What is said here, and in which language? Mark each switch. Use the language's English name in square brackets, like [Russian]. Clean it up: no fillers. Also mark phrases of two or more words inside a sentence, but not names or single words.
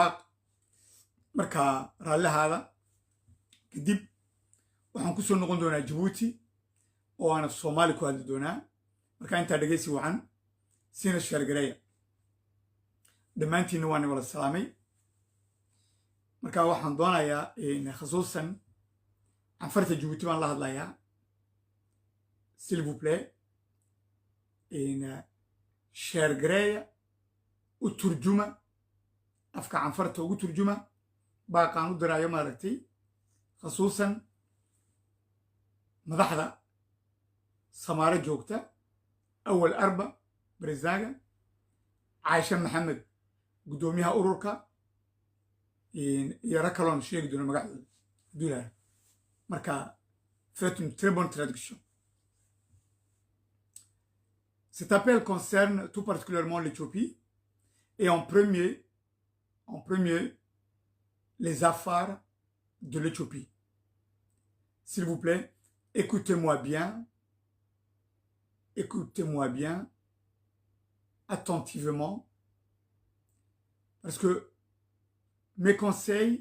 [Somali] baaq marka raallihaada kadib waxaan ku soo noqon doonaa jabuuti oo aan af soomaali ku hadli doonaa marka intaa dhegaysi wacan siina sheergareeya dhammaantiinna waan wala salaamay marka waxaan doonayaa khasuusan cafarta jabuuti baan la hadlayaa [French] s'il vous plaît [Somali] sheergareeya u turjuma afka canfarta ugu turjuma baaqaan u diraayo maaragtay khasuusan madaxda samaaro joogta awal arba bareesaaga caashe maxamed guddoomiyaha ururka iyo rag kaloon sheegi doono magacdooda hadduu ilaahay marka [French] faites une très bonne traduction. Cet appel concerne tout particulièrement l'Éthiopie et en premier les Afars de l'Éthiopie. S'il vous plaît, écoutez-moi bien, attentivement, parce que mes conseils